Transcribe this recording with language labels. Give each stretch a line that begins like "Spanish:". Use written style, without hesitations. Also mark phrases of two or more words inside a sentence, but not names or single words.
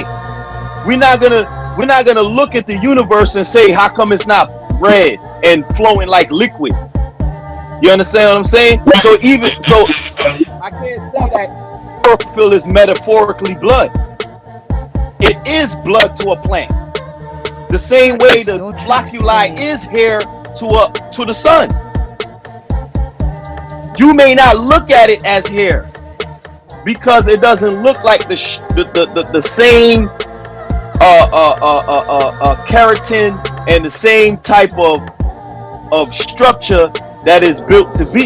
English: We're not gonna look at the universe and say, how come it's not red and flowing like liquid? You understand what I'm saying? So I can't say that chlorophyll is metaphorically blood. It is blood to a plant. The same way the ʻflockuʻli is hair to the sun. You may not look at it as hair because it doesn't look like the same keratin and the same type of structure that is built to be.